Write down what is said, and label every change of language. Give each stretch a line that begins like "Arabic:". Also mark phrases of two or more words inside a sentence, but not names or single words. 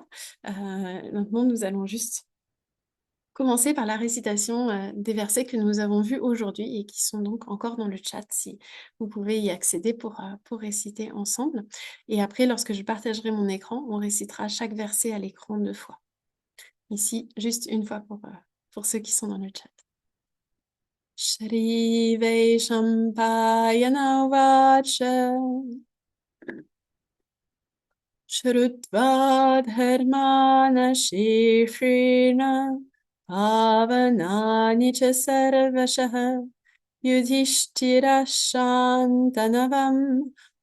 French: Maintenant, nous allons juste commencer par la récitation des versets que nous avons vus aujourd'hui et qui sont donc encore dans le chat, si vous pouvez y accéder pour réciter ensemble. Et après, lorsque je partagerai mon écran, on récitera chaque verset à l'écran 2 fois. Ici, juste une fois pour ceux qui sont dans le chat.
Sanskrit: Shri Vaishampayana Vacha Shrutva Dharmana Shishina Pavanani Cha Sarvashah Yudhishthira Shantanavam